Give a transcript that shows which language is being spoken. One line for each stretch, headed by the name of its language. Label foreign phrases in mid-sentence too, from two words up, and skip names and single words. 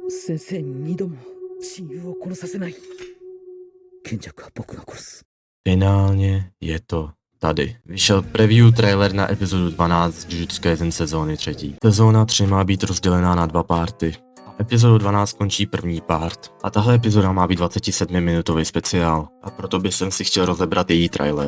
Japanese: 先生に二度も親友を殺させない。賢弱は僕が殺す。
Czech: Finálně je to tady. Vyšel
English: preview trailer
Czech: na epizodu 12 Jujutsu Kaisen sezóny 3. Sezóna 3 má být rozdělená na 2 party. Epizodu 12 končí první part a tahle epizoda má být 27-minutový speciál a proto bych si chtěl rozebrat její trailer.